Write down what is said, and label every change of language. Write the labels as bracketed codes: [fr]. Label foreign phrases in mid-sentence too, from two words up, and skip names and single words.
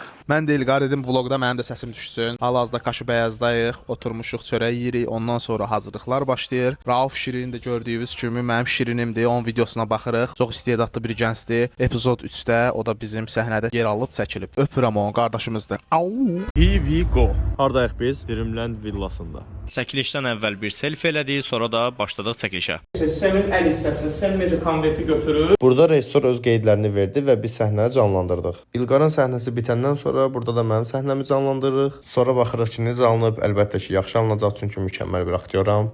[az] Mən də İlqar dedim vloqda mənim də səsim düşsün. Hal-hazırda Kaşı-Bəyazdayıq, oturmuşuq çörək yeyirik. Ondan sonra hazırlıqlar başlayır. Rauf Şirin də gördüyünüz kimi mənim Şirinimdir. Onun videosuna baxırıq. Çox istedadlı bir gəncdir. Epizod 3-də o da bizim səhnədə yer alıb çəkilib. Öpürəm onu, qardaşımızdır. Au. [en] Here we go. [az] Hardayıq biz? Dreamland villasında. Çəkilişdən əvvəl bir selfie elədik, sonra da başladıq çəkilişə. Sistemin əl hissəsini sən necə konverti götürür? Burada rejissor öz qeydlərini verdi və biz səhnəni canlandırdıq. İlqarın səhnəsi bitəndən sonra burada da mənim səhnəmi canlandırırıq. Sonra baxırıq ki, necə alınıb. Əlbəttə ki, yaxşı alınacaq çünki mükəmməl bir aktyoram.